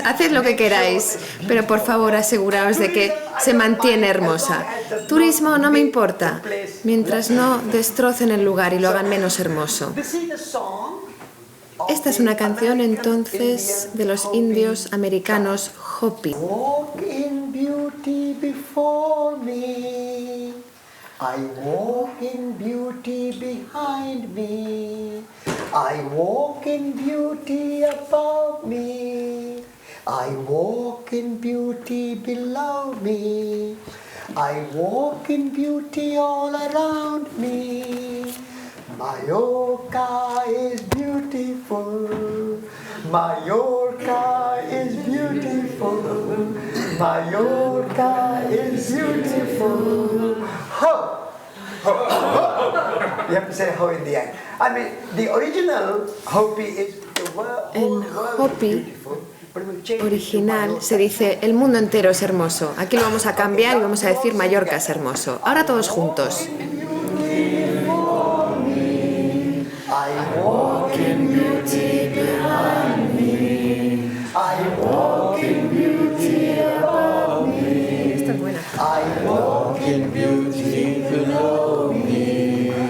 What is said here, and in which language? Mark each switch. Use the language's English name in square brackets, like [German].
[Spanish] Haced lo que queráis, pero por favor aseguraos de que se mantiene hermosa. Turismo no me importa, mientras no destrocen el lugar y lo hagan menos hermoso. Esta es una canción entonces de los indios americanos Hopi. [English] I walk in beauty behind me. I walk in beauty above me. I walk in beauty below me. I walk in beauty all around me. Mallorca is beautiful. Mallorca is beautiful. Mallorca is beautiful. Ho! Ho! Ho! You have to say ho in the end. I mean, the original Hopi is the world beautiful. [Spanish] Original se dice el mundo entero es hermoso. Aquí lo vamos a cambiar y vamos a decir Mallorca es hermoso. Ahora todos juntos. [English] I walk in beauty behind me. I walk in beauty above me. [Spanish] Esta es buena. [English] I walk in beauty below me.